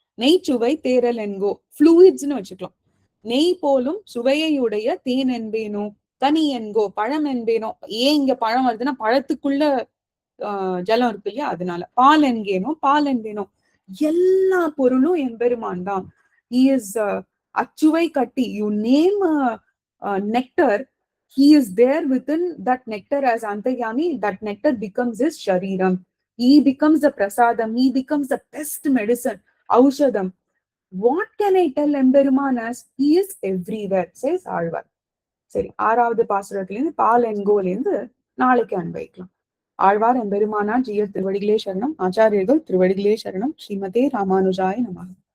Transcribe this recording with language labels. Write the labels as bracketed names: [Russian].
[Tamil] நெய் சுவை தேரல் என்கோ, ஃப்ளூயிட்ஸ்னு வச்சுக்கலாம். நெய் போலும் சுவையுடைய தேன் என்பேனோ. கனி என்கோ, பழம் என்பேனோ. ஏன் இங்க பழம் வருதுன்னா பழத்துக்குள்ள ஜலம் இருக்கு இல்லையா, அதனால. பால் என்கேனோ, பால் என்பேனோ. எல்லா பொருளும் எம்பெருமான் தான். [English] He is [Tamil] அச்சுவை கட்டி. [English] You name nectar, he is there within that nectar as Antaryami. That nectar becomes his shariram. He becomes the prasadam. He becomes the best medicine, aushadam. What can I tell Emperuman as? He is everywhere, says Alvar. [Tamil] சரி, 6வது பாசுரத்திலிருந்து பால் என்கோலேருந்து நாளைக்கு அன்வைக்கலாம். ஆழ்வார் எம்பெருமானார் ஜீயர் திருவடிகளே சரணம். ஆச்சாரியர்கள் திருவடிகளே சரணம். ஸ்ரீமதே ராமானுஜாய நமः.